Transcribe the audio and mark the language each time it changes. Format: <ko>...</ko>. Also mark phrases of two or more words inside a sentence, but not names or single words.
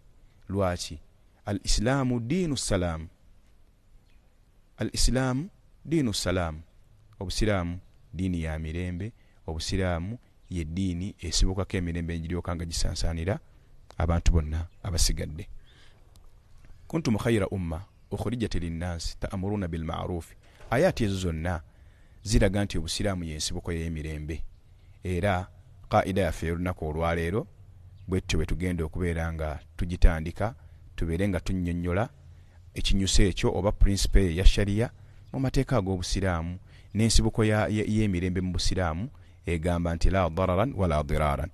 <lg>Lwaki?</lg> <ar>الإسلام دين السلام. الإسلام دين السلام.</ar> <lg>Obusiraamu diini ya mirembe, obusiraamu ye ddiini esibukako emirembe egiryoka nga gisansaanira abantu bonna abasigadde.</lg> <ar>كنتم خير أمة أخرجت للناس تأمرون بالمعروف.</ar> <lg>Ayati ezo zonna ziraga nti obusiraamu y'ensibuko y'emirembe, era qaida yaffe olunaku olwaleero bwetyo bwe tugenda okubeera nga tugitandika tubeere nga tunnyonnyola ekinyuso ekyo oba principle ya shariya mu mateeka ag'obusiraamu n'ensibuko y'emirembe mu busiraamu egamba nti</lg> <ar>لا ضرر ولا ضرار.</ar>